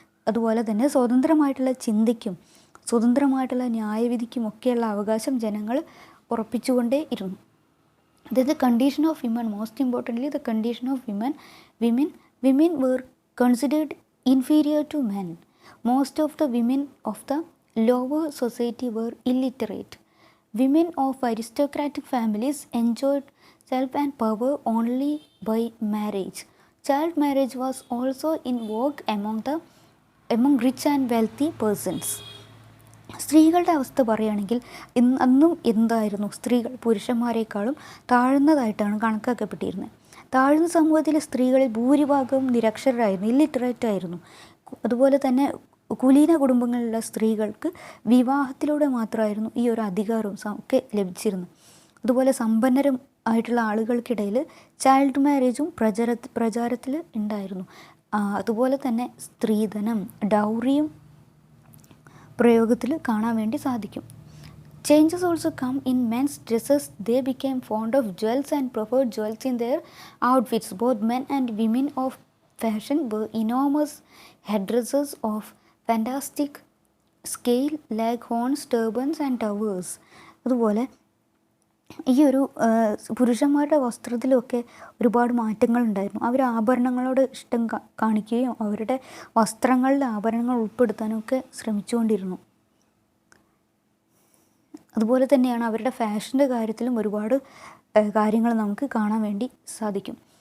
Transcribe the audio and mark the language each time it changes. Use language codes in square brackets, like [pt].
[ml] അതുപോലെ തന്നെ സ്വതന്ത്രമായിട്ടുള്ള ചിന്തയ്ക്കും സ്വതന്ത്രമായിട്ടുള്ള ന്യായവിധിക്കും ഒക്കെയുള്ള അവകാശം ജനങ്ങൾ ഉറപ്പിച്ചുകൊണ്ടേ ഇരുന്നു. [en] The condition of women, most importantly the condition of women were considered inferior to men. Most of the women of the lower society were illiterate. Women of aristocratic families enjoyed self and power only by marriage. Child marriage was also in vogue among rich and wealthy persons. [ml] സ്ത്രീകളുടെ അവസ്ഥ പറയുകയാണെങ്കിൽ അന്നും എന്തായിരുന്നു, സ്ത്രീകൾ പുരുഷന്മാരെക്കാളും താഴ്ന്നതായിട്ടാണ് കണക്കാക്കപ്പെട്ടിരുന്നത്. താഴ്ന്ന സമൂഹത്തിലെ സ്ത്രീകളിൽ ഭൂരിഭാഗവും നിരക്ഷരരായിരുന്നു, ഇല്ലിറ്ററേറ്റ് ആയിരുന്നു. അതുപോലെ തന്നെ കുലീന കുടുംബങ്ങളിലുള്ള സ്ത്രീകൾക്ക് വിവാഹത്തിലൂടെ മാത്രമായിരുന്നു ഈ ഒരു അധികാരവും ഒക്കെ ലഭിച്ചിരുന്നത്. അതുപോലെ സമ്പന്നരും ആയിട്ടുള്ള ആളുകൾക്കിടയിൽ ചൈൽഡ് മാരേജും പ്രചാരത്തിൽ ഉണ്ടായിരുന്നു. അതുപോലെ തന്നെ സ്ത്രീധനം, ഡൗറിയും പ്രയോഗത്തിൽ കാണാൻ വേണ്ടി സാധിക്കും. [en] Changes also come in men's dresses. They became fond of jewels and preferred jewels in their outfits. Both men and women of fashion wore enormous headdresses of fantastic scale like horns, turbans and towers. [ml] അതുപോലെ ഈ ഒരു പുരുഷന്മാരുടെ വസ്ത്രത്തിലൊക്കെ ഒരുപാട് മാറ്റങ്ങളുണ്ടായിരുന്നു. അവർ ആഭരണങ്ങളോട് ഇഷ്ടം കാണിക്കുകയും അവരുടെ വസ്ത്രങ്ങളിൽ ആഭരണങ്ങൾ ഉൾപ്പെടുത്താനൊക്കെ ശ്രമിച്ചുകൊണ്ടിരുന്നു. അതുപോലെ തന്നെയാണ് അവരുടെ ഫാഷൻ്റെ കാര്യത്തിലും ഒരുപാട് കാര്യങ്ങൾ നമുക്ക് കാണാൻ വേണ്ടി സാധിക്കും.